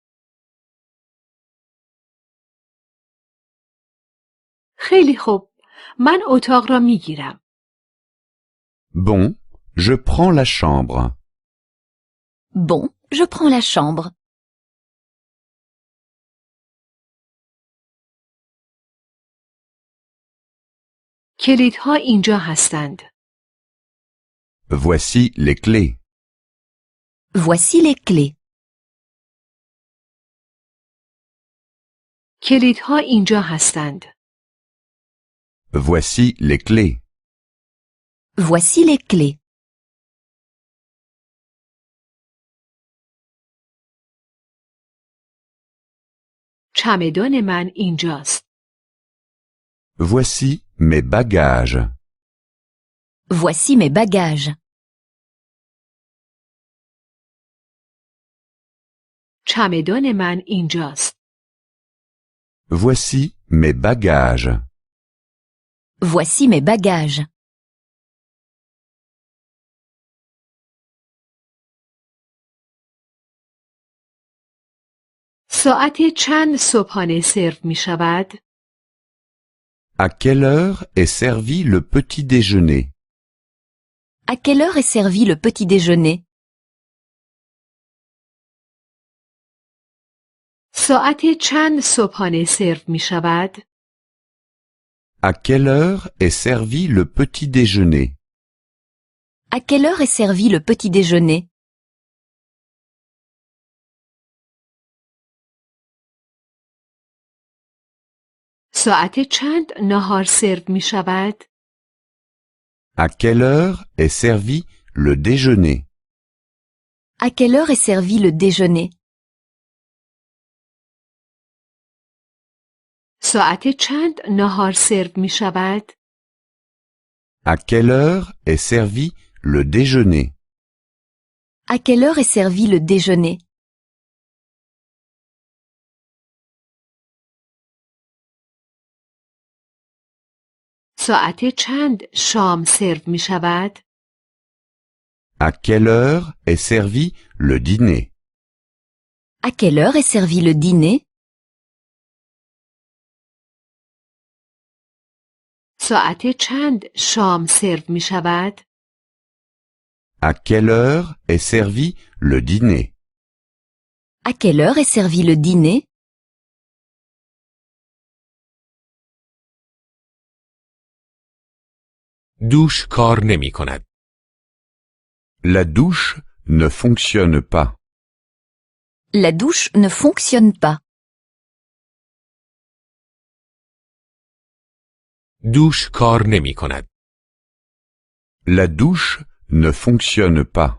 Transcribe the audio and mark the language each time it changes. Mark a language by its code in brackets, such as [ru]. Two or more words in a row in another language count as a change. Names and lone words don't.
[fa] خیلی خوب. من اتاق را می گیرم. [fr] Bon, je prends la chambre. Bon, je prends la chambre. [fa] کلیدها اینجا هستند. [fr] Voici les clés. Voici les clés. [fa] کلیدها اینجا هستند. [fr] Voici les clés. Voici les clés. [fa] چمدان من اینجاست. [fr] Voici mes bagages. Voici mes bagages. [fa] چمدان من اینجاست. [fr] Voici mes bagages. Voici mes bagages. [fa] ساعت چند صبحانه سرو می شود؟ [fr] À quelle heure est servi le petit déjeuner? À quelle heure est servi le petit déjeuner? [fa] ساعت چند صبحانه سرو می شود؟ [fr] À quelle heure est servi le petit déjeuner? À quelle heure est servi le petit déjeuner? [fa] ساعت چند نهار سرو می شود؟ [fr] À quelle heure est servi le déjeuner? À quelle heure est servi le déjeuner? [fa] ساعت چند ناهار سرو می شود؟ [fr] À quelle heure est servi le déjeuner? À quelle heure est servi le déjeuner? [fa] ساعت چند شام سرو می شود؟ [fr] À quelle heure est servi le dîner? À quelle heure est servi le dîner? [fa] ساعت چند شام سرو می شود؟ [fr] À quelle heure est servi le dîner? À quelle heure est servi le dîner? [fa] دوش کار نمی کند. [fr] La douche ne fonctionne pas. La douche ne fonctionne pas. [fa] دوش کار نمی کند. [fr] La douche ne fonctionne pas.